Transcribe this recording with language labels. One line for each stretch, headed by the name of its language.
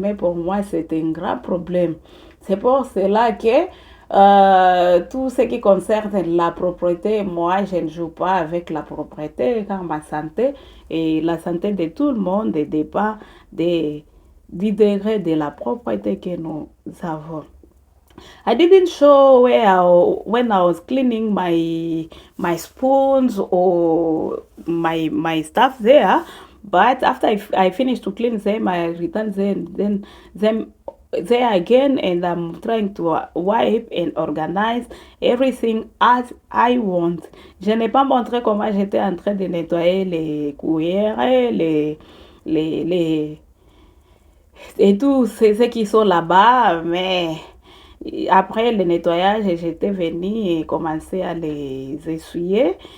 French: Mais pour moi, c'est un grand problème. C'est pour cela que tout ce qui concerne la propreté, moi, je ne joue pas avec la propreté, car ma santé et la santé de tout le monde dépend du degré de la propreté que nous avons.
English: I didn't show when I was cleaning my spoons or my stuff there, but after I finished to clean them, I returned them there again, and I'm trying to wipe and organize everything as I want.
French: Je n'ai pas montré comment j'étais en train de nettoyer les cuillères, les et tous ceux qui sont là-bas, mais après le nettoyage, j'étais venue et commencé à les essuyer.